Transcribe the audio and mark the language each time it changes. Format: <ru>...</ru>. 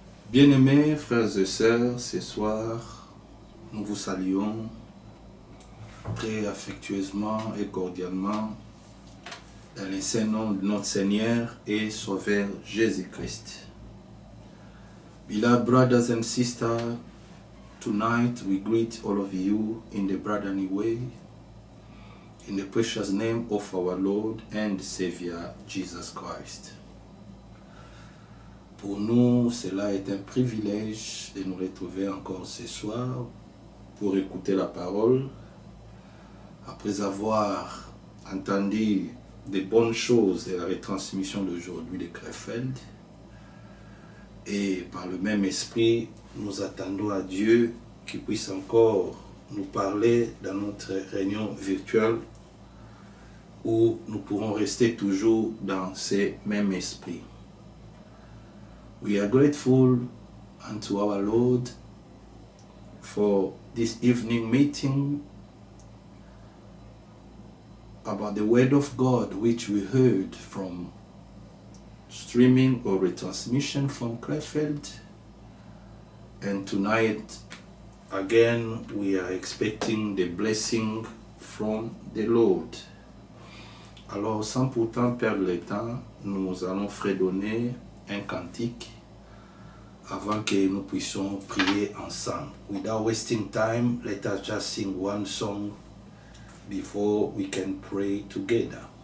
<fr>Bien-aimés frères et sœurs, ce soir, nous vous saluons très affectueusement et cordialement dans le saint nom de notre Seigneur et Sauveur Jésus-Christ.</fr> <en>Beloved brothers and sisters, tonight we greet all of you in the brotherly way, in the precious name of our Lord and Savior Jesus Christ.</en> <fr>Pour nous, cela est un privilège de nous retrouver encore ce soir pour écouter la parole. Après avoir entendu des bonnes choses de la retransmission d'aujourd'hui de Krefeld, et par le même esprit, nous attendons à Dieu qu'il puisse encore nous parler dans notre réunion virtuelle où nous pourrons rester toujours dans ce même esprit.</fr> <en>We are grateful unto our Lord for this evening meeting about the Word of God which we heard from streaming or retransmission from Krefeld. And tonight, again, we are expecting the blessing from the Lord.</en> <fr>Alors, sans pourtant perdre le temps, nous allons fredonner un cantique avant que nous puissions prier ensemble.</fr> <en>Without wasting time, let us just sing one song before we can pray together.</en>